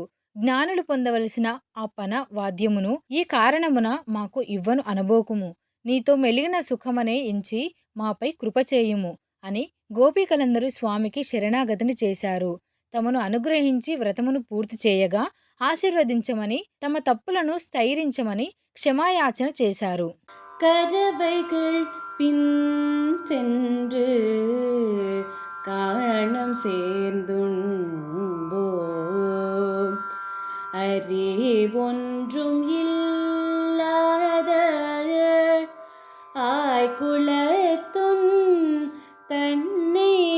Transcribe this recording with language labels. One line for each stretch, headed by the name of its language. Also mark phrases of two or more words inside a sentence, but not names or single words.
Telugu: జ్ఞానులు పొందవలసిన ఆ పన వాద్యమును ఈ కారణమున మాకు ఇవ్వను అనబోకుము. నీతో మెలిగిన సుఖమనే ఎంచి మాపై కృపచేయుము అని గోపికలందరూ స్వామికి శరణాగతిని చేశారు. తమను అనుగ్రహించి వ్రతమును పూర్తి చేయగా ఆశీర్వదించమని, తమ తప్పులను స్థైరించమని క్షమాయాచన చేశారు.
Tamil: கரவைகள் பின் சென்று காணம் சேர்ந்துண்போம். அறிவொன்றும் இல்லாத ஆய்குலத்தும் தன்னை